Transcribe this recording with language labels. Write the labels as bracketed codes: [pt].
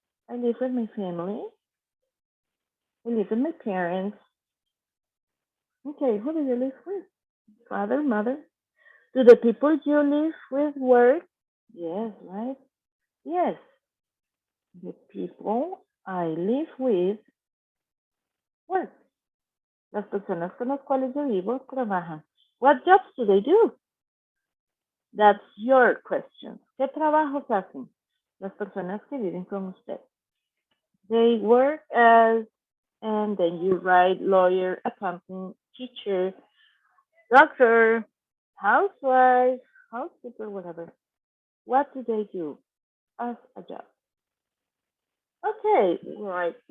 [en] I live with my family. I live with my parents. Okay, who do you live with? Father, mother? Do the people you live with work? Yes, right? Yes, the people I live with work. [es] Las personas con las cuales yo vivo trabajan. [en] What jobs do they do? That's your question. [es] ¿Qué trabajos hacen las personas que viven con usted? [en] They work as, and then you write lawyer, accountant, teacher, doctor, housewife, housekeeper, whatever. What do they do as a job? Okay, right.